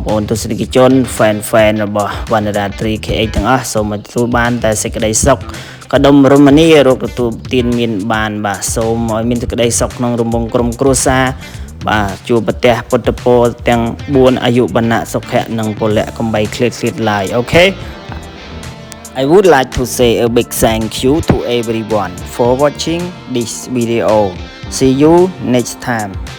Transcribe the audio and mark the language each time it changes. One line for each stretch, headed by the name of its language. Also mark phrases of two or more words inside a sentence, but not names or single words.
Khmer: ប្អូនទស្សនិកជន fan របស់វណ្ណរាត្រី KH ទាំងអស់សូមឲ្យទទួលបានតែសេចក្តីសុខក៏ដុំរមនារោគទទួលទានមានបានបាទសូមឲ្យមានសេចក្តីសុខក្នុងរំងក្រុមគ្រួសារបាទជួបប្រទះពុទ្ធពរទាំង4អាយុបណ្ណៈសុខៈនិងពលៈកំបីឃ្លាតឡើយអូខេ
English: I would like to say a big thank you to everyone for watching this video. See you next time.